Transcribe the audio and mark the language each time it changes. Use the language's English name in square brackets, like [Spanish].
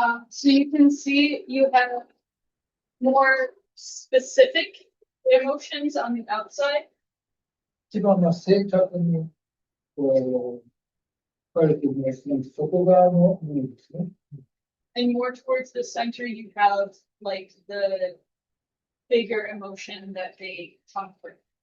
[English] So you can see you have more specific emotions on the outside. [Japanese] 一番正確に書かれていますので、外側のものですね。 [English] And more towards the center, you have like the bigger emotion that they talk with.